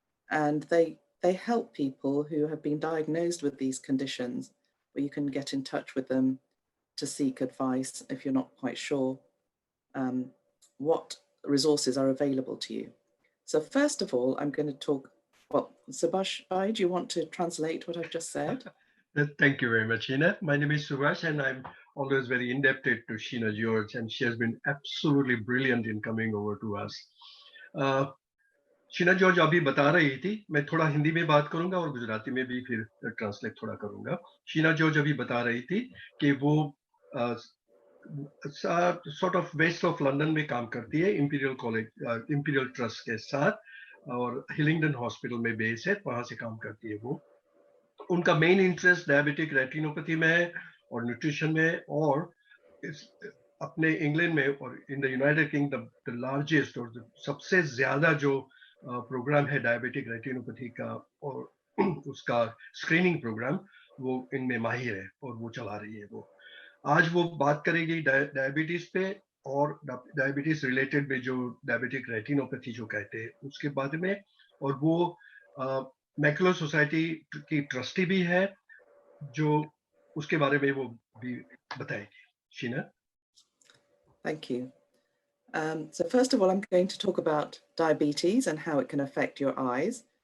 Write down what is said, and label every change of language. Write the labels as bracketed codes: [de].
[en] And they help people who have been diagnosed with these conditions, where you can get in touch with them to seek advice if you're not quite sure what resources are available to you. So first of all, I'm going to talk, well, Subhash, do you want to translate what I've just said? Thank you very much, Sheena. My name is Subhash, and I'm always very indebted to Sheena George, and she has been absolutely brilliant in coming over to us. [hi] Sheena George अभी बता रही थी, मैं थोड़ा हिंदी में बात करूंगा और गुजराती में भी फिर ट्रांसलेट थोड़ा करूंगा. शीना जॉर्ज अभी बता रही थी कि वो [en] sort of west of London [hi] में काम करती है इंपीरियल कॉलेज, इंपीरियल ट्रस्ट के साथ, और हिलिंगडन हॉस्पिटल में बेस है, वहां से काम करती है वो. उनका मेन इंटरेस्ट डायबिटिक रेटिनोपैथी में है और न्यूट्रिशन में, और अपने इंग्लैंड में और [en] in the United Kingdom the largest [hi] और सबसे ज्यादा जो प्रोग्राम है डायबिटिक रेटिनोपैथी का और उसका स्क्रीनिंग प्रोग्राम, वो इनमें माहिर है और वो चला रही है. वो आज वो बात करेगी डायबिटीज पे और डायबिटीज रिलेटेड में जो डायबिटिक रेटिनोपैथी जो कहते हैं उसके बारे में, और वो मैकुलर सोसाइटी की ट्रस्टी भी है, जो उसके बारे में वो भी बताएगी. Sheena. [en] Thank you. So first of all, I'm going to talk about diabetes and how it can affect your eyes.